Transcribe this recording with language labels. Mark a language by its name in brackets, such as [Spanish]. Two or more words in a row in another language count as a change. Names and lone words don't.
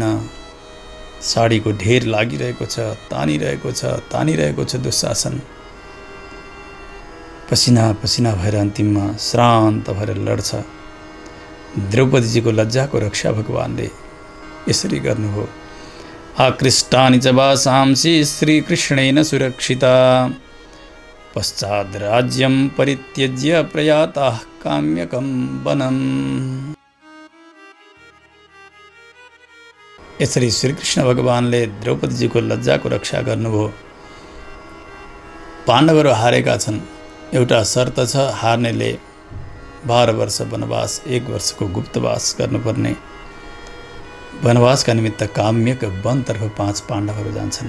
[Nepali] साडीको ढेर लागिरहेको छ, तानिरहेको छ दुशासन। पसिना पसिना भएर अन्तिममा श्रान्त भएर लड्छ। द्रौपदीजीको लज्जाको रक्षा भगवानले यसरी गर्नुभयो। [Sanskrit] आकृष्टानि च वासांसि श्रीकृष्णेन सुरक्षिता, पश्चात् राज्यं परित्यज्य प्रयाताः काम्यकं वनम्। [Nepali] यसरी श्रीकृष्ण भगवानले द्रौपदीजीको लज्जाको रक्षा गर्नुभयो। पाण्डवहरू हारेका छन्, एउटा शर्त छ, हार्नेले 12 वर्ष वनवास 1 वर्षको गुप्तवास गर्नुपर्ने। वनवासका निमित्त काम्यक वनतर्फ 5 पाण्डवहरू जान्छन्।